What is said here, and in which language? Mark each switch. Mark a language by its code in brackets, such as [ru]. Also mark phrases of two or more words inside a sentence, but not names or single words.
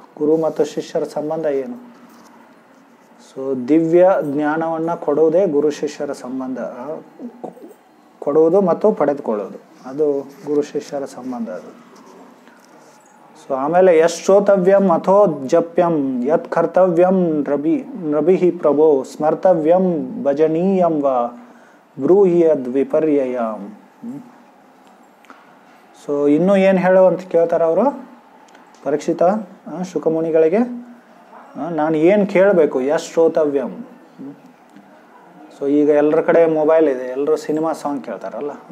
[kn] ಗುರು ಮತ್ತು ಶಿಷ್ಯರ ಸಂಬಂಧ ಏನು? ಸೊ ದಿವ್ಯ ಜ್ಞಾನವನ್ನು ಕೊಡುವುದೇ ಗುರು ಶಿಷ್ಯರ ಸಂಬಂಧ, ಕೊಡುವುದು ಮತ್ತು ಪಡೆದುಕೊಳ್ಳೋದು, ಅದು ಗುರು ಶಿಷ್ಯರ ಸಂಬಂಧ ಅದು. ಸೊ ಆಮೇಲೆ [sa] ಯತ್ ಶ್ರೋತವ್ಯಂ ಅಥೋ ಜಪ್ಯಂ ಯತ್ ಕರ್ತವ್ಯಂ ನೃಭಿಃ ಪ್ರಭೋ ಸ್ಮರ್ತವ್ಯಂ ಭಜನೀಯಂ ವಾ ಬ್ರೂಹಿ ಯದ್ ವಿಪರ್ಯಯಂ. [kn] ಸೊ ಇನ್ನೂ ಏನು ಹೇಳು ಅಂತ ಕೇಳ್ತಾರೆ ಅವರು ಪರೀಕ್ಷಿತ ಶುಕಮುನಿಗಳಿಗೆ. ನಾನು ಏನು ಕೇಳಬೇಕು? [sa] ಯತ್ ಶ್ರೋತವ್ಯಂ. [kn] ಸೊ ಈಗ ಎಲ್ಲರ ಕಡೆ ಮೊಬೈಲ್ ಇದೆ, ಎಲ್ಲರೂ [en] cinema song [kn] ಕೇಳ್ತಾರಲ್ಲ.